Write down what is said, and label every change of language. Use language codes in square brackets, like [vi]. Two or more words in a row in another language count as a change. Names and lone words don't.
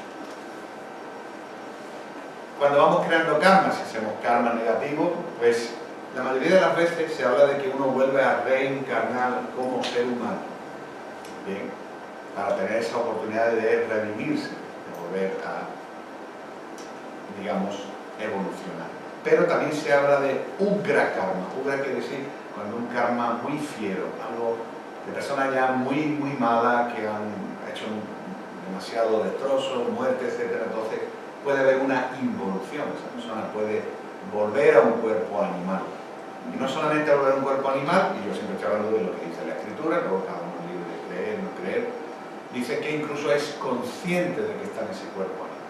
[es] Cuando vamos creando karma, si hacemos karma negativo, pues la mayoría de las veces se habla de que uno vuelve a reencarnar como ser humano. Bien, para tener esa oportunidad de redimirse, de volver a, digamos, evolucionar. Pero también se habla de [sa] ugra karma. [es] Ugra quiere decir cuando un karma muy fiero, algo de personas ya muy malas que han hecho demasiado destrozo, muerte, etc. Entonces puede haber una involución. Esa persona puede volver a un cuerpo animal. Y no solamente volver a un cuerpo animal, y yo siempre estoy hablando de lo que dice la Escritura, luego cada uno es libre de creer, no creer, dice que incluso es consciente de que está en ese cuerpo animal.